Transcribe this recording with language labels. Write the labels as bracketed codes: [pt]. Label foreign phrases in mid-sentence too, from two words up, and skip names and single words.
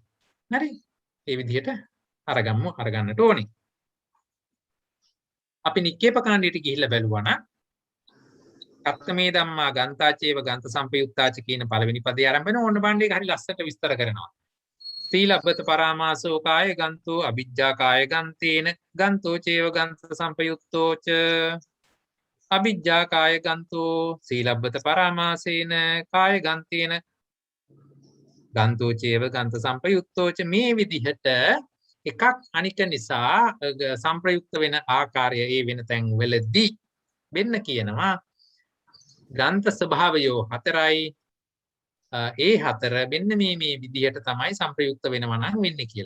[si] හරි. ඒ විදිහට අරගන්නට ඕනේ. අපි නික්කේප කාණ්ඩයට ගිහිල්ලා බැලුවා නම් [pi] කත්තමේ ධම්මා ගන්තාචේව ගන්ත සම්පයුක්තාච [si] කියන පළවෙනි පදේ ආරම්භ වෙන ඕන බණ්ඩේ හරි ලස්සනට විස්තර කරනවා. [pi] සීලබ්බත පරාමාසෝ කාය ගන්තෝ අවිජ්ජා කාය ගන්තේන ගන්තෝ චේව ගන්ත සම්පයුක්තෝ ච අවිජ්ජා කාය ගන්තෝ සීලබ්බත පරාමාසේන කාය ගන්තේන ගන්තෝ චේව ගන්ත සම්පයුක්තෝ ච [si] මේ විදිහට එකක් අනික නිසා සම්ප්‍රයුක්ත වෙන ආකාරය ඒ වෙන තැන් වලදී වෙන්න කියනවා ග්‍රන්ථ ස්වභාවයෝ හතරයි ඒ හතර මෙන්න මේ විදිහට තමයි සම්ප්‍රයුක්ත වෙනවා නම් වෙන්නේ කියලා.